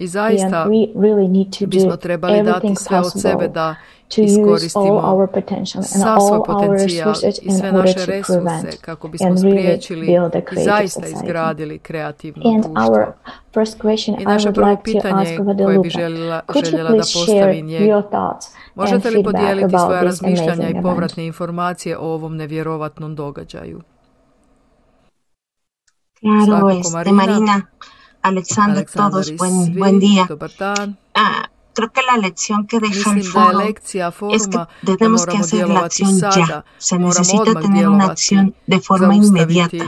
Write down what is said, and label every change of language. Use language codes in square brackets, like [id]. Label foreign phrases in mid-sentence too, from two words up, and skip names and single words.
[bs] I zaista bismo trebali dati sve od sebe da iskoristimo sav svoj potencijal i sve naše resurse kako bismo spriječili i zaista izgradili kreativno društvo. I naše prvo pitanje koje bi željela da postavim je: možete li podijeliti svoja razmišljanja i povratne informacije o ovom nevjerovatnom događaju? [es] Claro, Marina, Alexander, todos, buen día. Creo que la lección que deja el foro es que tenemos que hacer la acción ya. Se necesita tener una acción de forma inmediata.